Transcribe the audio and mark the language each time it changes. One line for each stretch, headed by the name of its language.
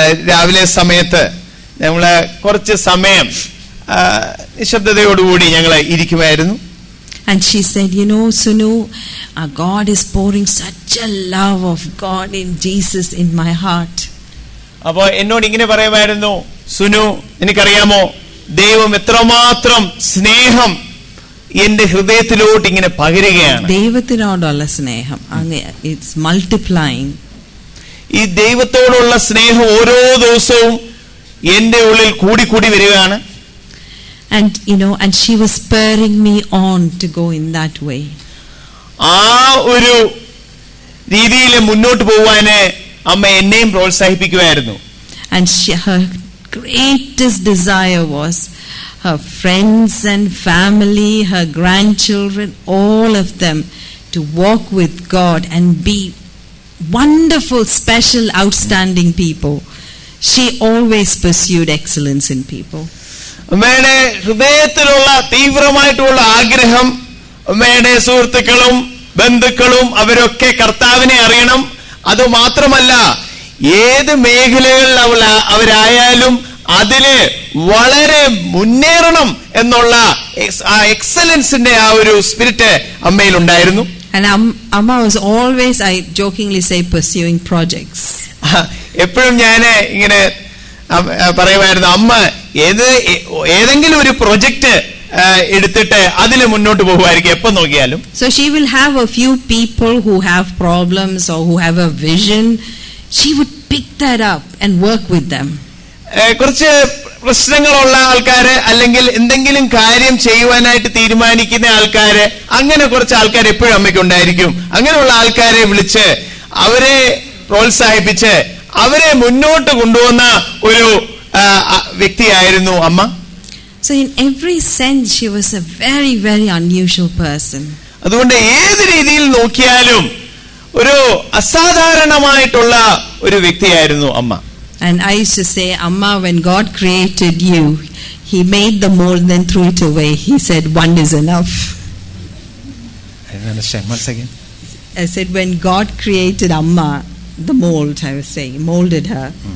Malayalam: രാവിലെ സമയത്ത് ഞങ്ങള് കുറച്ച് സമയം നിശബ്ദതയോടുകൂടി ഞങ്ങൾ ഇരിക്കുമായിരുന്നു.
English: And she said, Sunu, our God is pouring such a love of God in Jesus in my heart.
Malayalam: അപ്പോൾ എന്നോട് ഇങ്ങനെ പറയുമായിരുന്നു, സുനു എനിക്കറിയാമോ ദൈവം എത്രമാത്രം സ്നേഹം എന്റെ ഹൃദയത്തിലോട്ട് ഇങ്ങനെ പകരുകയാണ്. ദൈവത്തിനോടുള്ള സ്നേഹം
English: it's multiplying.
Malayalam: ഈ ദൈവത്തോടുള്ള സ്നേഹം ഓരോ ദിവസവും എന്റെ ഉള്ളിൽ കൂടി കൂടി വരികയാണ്.
English: And and she was spurring me on to go in that way.
Malayalam: ആ ഒരു രീതിയിൽ മുന്നോട്ട് പോവാന് അമ്മ എന്നെയും പ്രോത്സാഹിപ്പിക്കുമായിരുന്നു.
English: And her greatest desire was her friends and family, her grandchildren, all of them to walk with God and be wonderful, special, outstanding people. She always pursued excellence in people.
Malayalam: അമ്മയുടെ ഹൃദയത്തിലുള്ള തീവ്രമായിട്ടുള്ള ആഗ്രഹം അമ്മയുടെ സുഹൃത്തുക്കളും ബന്ധുക്കളും അവരൊക്കെ കർത്താവിനെ അറിയണം. അതുമാത്രമല്ല ഏത് മേഖലകളിൽ അവരായാലും അതില് വളരെ മുന്നേറണം എന്നുള്ള ആ എക്സലൻസിന്റെ ആ ഒരു സ്പിരിറ്റ് അമ്മയിൽ ഉണ്ടായിരുന്നു.
English: And Amma was always, I jokingly say, pursuing projects.
Malayalam: എപ്പോഴും ഞാൻ ഇങ്ങനെ പറയുമായിരുന്നു, അമ്മ ഏതെങ്കിലും ഒരു പ്രൊജക്ട് എടുത്തിട്ട് അതില് മുന്നോട്ട് പോകുമായിരിക്കും എപ്പോ നോക്കിയാലും.
English: So she will have a few people who have problems or who have a vision. She would pick that up and work with them.
Malayalam: കുറച്ച് പ്രശ്നങ്ങളുള്ള ആൾക്കാര് അല്ലെങ്കിൽ എന്തെങ്കിലും കാര്യം ചെയ്യുവാനായിട്ട് തീരുമാനിക്കുന്ന ആൾക്കാര്, അങ്ങനെ കുറച്ച് ആൾക്കാർ എപ്പോഴും അമ്മയ്ക്ക് ഉണ്ടായിരിക്കും. അങ്ങനെയുള്ള ആൾക്കാരെ വിളിച്ച് അവരെ പ്രോത്സാഹിപ്പിച്ച് അവരെ മുന്നോട്ട് കൊണ്ടുവന്ന ഒരു വ്യക്തിയായിരുന്നു അമ്മ.
English: So in every sense she was a very, very unusual person.
Malayalam: അതുകൊണ്ട് ഏത് രീതിയിൽ നോക്കിയാലും ഒരു അസാധാരണമായിട്ടുള്ള ഒരു വ്യക്തിയായിരുന്നു അമ്മ.
English: And I used to say, Amma, when God created you, He made the mold, then threw it away. He said, one is enough. I don't understand. Once again. I said, when God created Amma, the mold, I was saying, molded her.